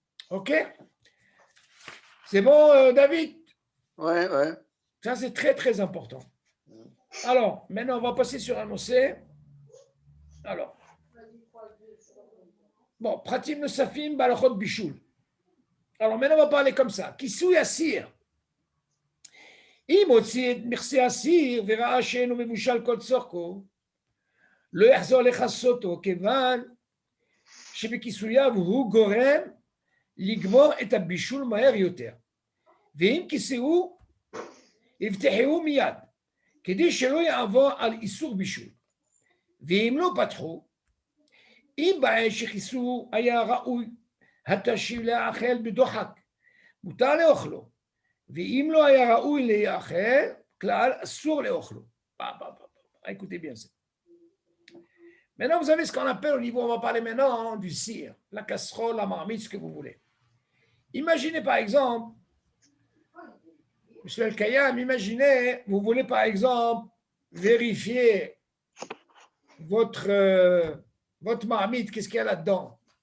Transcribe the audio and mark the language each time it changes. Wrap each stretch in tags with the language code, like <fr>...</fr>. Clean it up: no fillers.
<fr>OK? C'est bon, David? Ouais, ouais. Ça, c'est très, très important. Alors, maintenant, on va passer sur un OC. Alors. Bon,</fr> <he>pratim le safim, balachot bichoul.</he> <fr>Alors, maintenant, on va parler comme ça.</fr> <he>Kisui asir. אם הוציא את מכסה הסיר וראה שאינו מבושל כל צורכו, לא יחזור לכסותו, כיוון שבכיסוייו הוא גורם לגמור את הבישול מהר יותר. ואם כיסהו, יפתחו מיד, כדי שלא יעבור על איסור בישול. ואם לא פתחו, אם בעין שכיסו היה ראוי, התשיב לאכל בדוחק, מותר לאוכלו. ואם לא היה ראוי להיאכל, כלל אסור לאוכלו.</he> <fr>Écoutez bien ça. Maintenant, vous avez ce qu'on appelle au niveau, on va parler maintenant du cire, la casserole, la marmite, ce que vous voulez. Imaginez par exemple, Monsieur El-Kayam, imaginez, vous voulez par exemple vérifier votre marmite, qu'est-ce qu'il y a là-dedans?</fr>